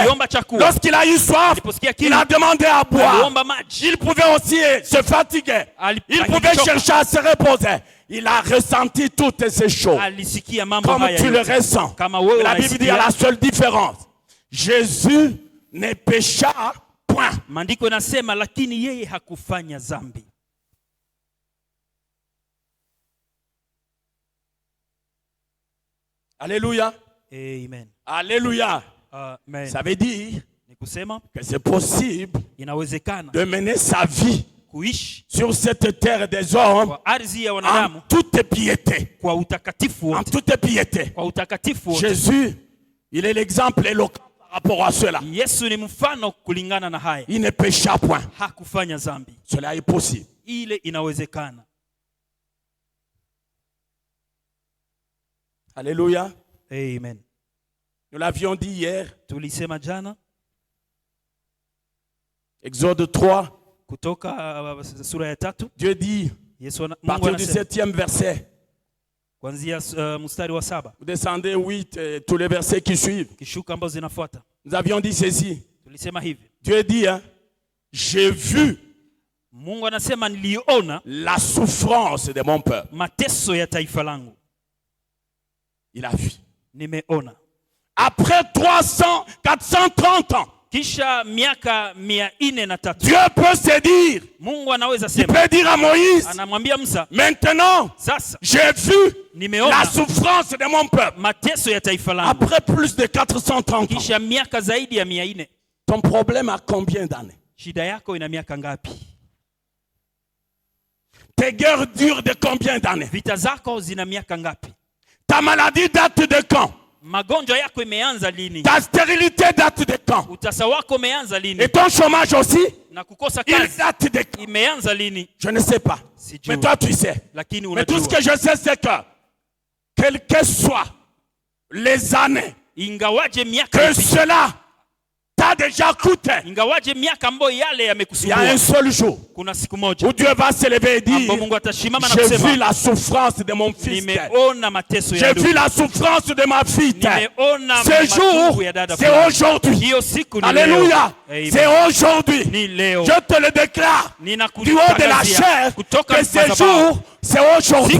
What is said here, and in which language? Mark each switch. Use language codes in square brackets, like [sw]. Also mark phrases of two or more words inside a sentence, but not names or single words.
[fr] Lorsqu'il a eu soif, il a demandé à boire. Il pouvait aussi se fatiguer. Il pouvait chercher à se reposer. Il a ressenti toutes ces choses. Comme tu le ressens. La Bible dit qu'il y a la seule différence. Jésus ne pécha point. [sw] Maandiko nasema lakini yeye hakufanya dhambi. [fr] Alléluia. Amen. Alléluia. Amen. Ça veut dire que c'est possible de mener sa vie sur cette terre des hommes en toute piété. En toute piété. Jésus, il est l'exemple éloquent par rapport à cela. Il ne pécha point. Cela est possible. Alléluia. Amen. Nous l'avions dit hier. [sw] Tulisema jana. [fr] Exode 3. [sw] Kutoka sura ya 3. [fr] Dieu dit, partir du 7e verset. [sw] Kuanzia mstari wa 7. [fr] Vous descendez 8 et tous les versets qui suivent. [sw] Kishuka ambazo zinafuata. [fr] Nous avions dit ceci. [sw] Tulisema hivi. [fr] Dieu dit, hein, j'ai vu [sw] Mungu anasema niliona [fr] la souffrance de mon peuple. [sw] Mateso ya taifa langu. [fr] Il a vu. [sw] Nimeona. [fr] Après 430 ans. [sw] Kisha miaka 403. [fr] Dieu peut se dire. [sw] Mungu anaweza il sema. [fr] peut dire à Moïse. [sw] Anamwambia Musa. [fr] Maintenant. [sw] Sasa. [fr] J'ai vu la souffrance de mon peuple. [sw] Mateso ya taifa langu. [fr] Après plus de 430 ans. [sw] Kisha miaka zaidi ya 400. [fr] Ton problème a combien d'années? [sw] Shida yako ina miaka ngapi? [fr] Tes guerres durent de combien d'années? [sw] Vita zako zina miaka ngapi? [fr] Ta maladie date de quand? [sw] Magonjwa yako imeanza lini? [fr] Ta stérilité date de quand? [sw] Utasa wako umeanza lini? [fr] Et ton chômage aussi? [sw] Na kukosa kazi. [fr] Il date de quand? [sw] Imeanza lini? [fr] Je ne sais pas. Mais toi tu sais. [sw] Lakini [fr] mais tout ce que je sais c'est que quelles que soient les années [sw] ingawaje miaka [fr] que cela t'a ça a déjà coûté. [sw] Ingawaje miaka ambayo yale yamekusumbua. [fr] Il y a un seul jour [sw] kuna siku moja [fr] où Dieu va se lever et dire, j'ai vu la souffrance de mon fils. J'ai vu la souffrance de ma fille. Ce jour, c'est aujourd'hui. Alléluia. C'est aujourd'hui. Je te le déclare du haut de la chair que ce jour, c'est aujourd'hui.